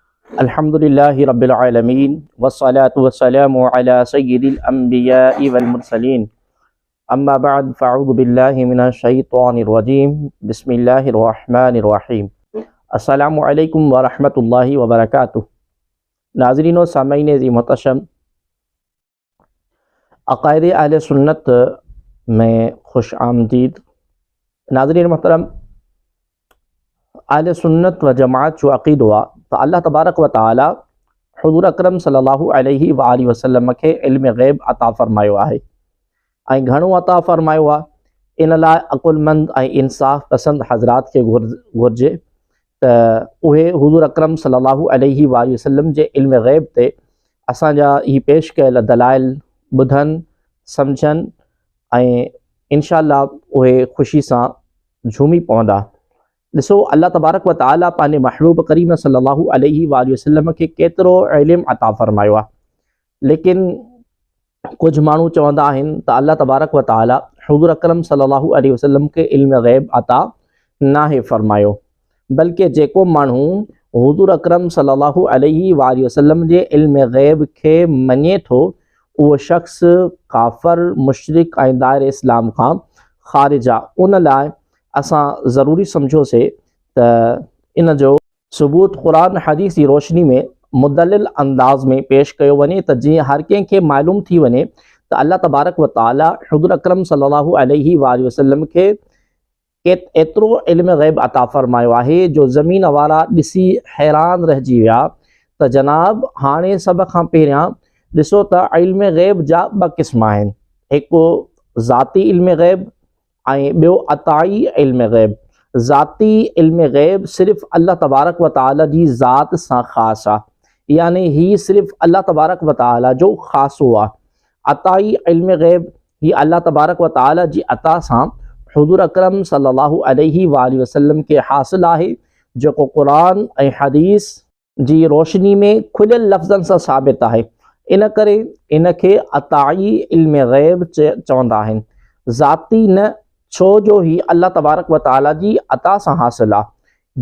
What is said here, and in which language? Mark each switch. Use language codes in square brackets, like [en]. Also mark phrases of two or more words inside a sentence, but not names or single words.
[ar] الحمد لله رب العالمين والصلاة والسلام على سيد الأنبياء والمرسلين أما بعد فأعوذ بالله من الشيطان الرجيم بسم الله الرحمن الرحيم. السلام عليكم ورحمة الله وبركاته. [sd] नाज़रीन व सामईन ज़ी मोहतरम, अक़ाइद अहले सुन्नत में खुश आमदीद। नाज़रीन मोहतरम, अहले सुन्नत व जमात जो अक़ीदो आहे त अल्लाह [ar] تبارك وتعالى [sd] हुज़ूर अकरम [ar] صلى الله عليه وآله وسلم [sd] खे इल्म ग़ैब अता फ़रमायो आहे ऐं घणो अता फ़रमायो आहे। इन लाइ अक़ुलमंद ऐं इंसाफ़ पसंद हज़रात खे घुरिजे त उहे हुज़ूर अकरम [ar] صلى الله عليه وآله وسلم [sd] जे इल्म ग़ैब ते असांजा ही पेश कयल दलाइल ॿुधनि, सम्झनि ऐं इंशाअल्लाह उहे ख़ुशी सां झूमी पवंदा। ॾिसो, अल्लाह [ar] تبارك وتعالى [sd] पंहिंजे महबूब करीम [ar] صلى الله عليه وآله وسلم [sd] खे केतिरो इल्म अता फ़रमायो आहे, लेकिन कुझु माण्हू चवंदा आहिनि त अल्लाह [ar] تبارك وتعالى [sd] हुज़ूर अकरम [ar] صلى الله عليه وسلم [sd] खे इल्म ग़ैब अता नाहे फ़रमायो, बल्कि जेको माण्हू हुज़ूर अकरम [ar] صلى الله عليه وآله وسلم [sd] जे इल्म ग़ैब खे मञे थो, उहो शख़्स काफ़िर, मुशरिक ऐं दायरे इस्लाम खां ख़ारिज आहे। उन लाइ असां ज़रूरी सम्झोसीं त इन जो सबूत क़ुरान हदीस जी रोशनी में मुदल्लिल अंदाज़ में पेश कयो वञे त जीअं हर कंहिंखे मालूम थी वञे त अल्लाह [ar] تبارك وتعالى [sd] हुज़ूर अकरम [ar] صلى الله عليه وآله وسلم [sd] खे एतिरो इल्म ग़ैब अता फ़रमायो आहे जो ज़मीन वारा ॾिसी हैरान रहिजी विया त जनाब हाणे सभ खां पहिरियां ॾिसो त इल्म ग़ैब जा ॿ क़िस्म आहिनि, हिकु ज़ाती इल्म ग़ैब ऐं ॿियो अताई इल्म ग़ैब। ज़ाती इल्म ग़ैब सिर्फ़ु अल्लाह [ar] تبارك وتعالى [sd] जी ज़ात सां ख़ासि आहे, यानी ही सिर्फ़ु अल्लाह [ar] تبارك وتعالى [sd] जो ख़ासो आहे। अताई इल्म ग़ैब ही अल्लाह [ar] تبارك وتعالى [sd] जी अता सां हुज़ूर अकरम [ar] صلى الله عليه وآله وسلم [sd] के हासिल आहे, जेको क़ुरान ऐं हदीस जी रोशनी में खुलियल लफ़्ज़नि सां साबित आहे। इन करे इन खे अताई इल्म ग़ैब चवंदा आहिनि, ज़ाती न, छो जो ही अल्लाह [ar] تبارك وتعالى [sd] जी अता सां हासिल आहे।